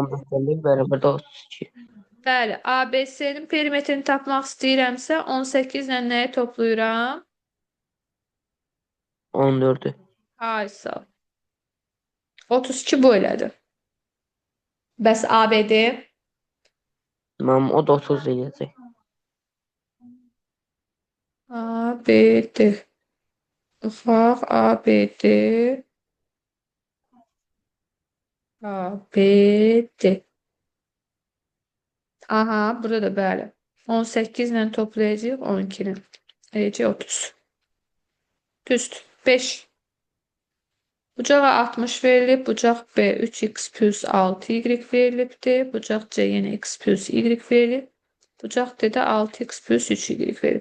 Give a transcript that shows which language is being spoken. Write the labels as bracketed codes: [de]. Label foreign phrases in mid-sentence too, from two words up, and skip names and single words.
[tr] beraber de 32. [az] Bəli, ABC-nin perimetrini tapmaq istəyirəmsə, 18 ilə nəyi toplayıram? 14'ü. Ay sağ ol. 32 bu elədir. Bəs ABD? [tr] Tamam o da 30 diyecek. [az] ABD. Ufaq ABD. ABD. Aha, burada da bəli. 18 ilə toplayacağıq 12-ni. Eləcək 30. Düzdür. 5. Bucağa 60 verilib. Bucaq B 3x plus 6y verilibdir. Bucaq C yenə x plus y verilib. Bucaq D-də 6x plus 3y verilib.